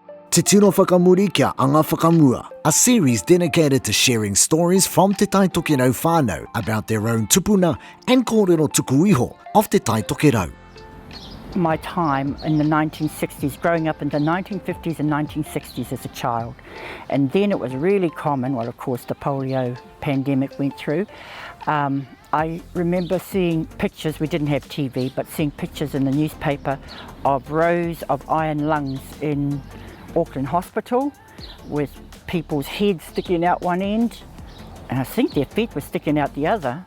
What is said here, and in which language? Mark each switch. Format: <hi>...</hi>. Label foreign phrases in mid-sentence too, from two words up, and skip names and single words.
<mi>Te Tino Whakamuri kia Anga Whakamua,</mi> <en>a series dedicated to sharing stories from Te Tai Tokerau whānau about their own tupuna and</en> <mi>kōrero tuku iho</mi> <en>of Te Tai Tokerau. My time in the 1960s, growing up in the 1950s and 1960s as a child. And then it was really common, well of course the polio pandemic went through. I remember seeing pictures, we didn't have TV, but seeing pictures in the newspaper of rows of iron lungs in Auckland Hospital with people's heads sticking out one end, and I think their feet were sticking out the other.</en>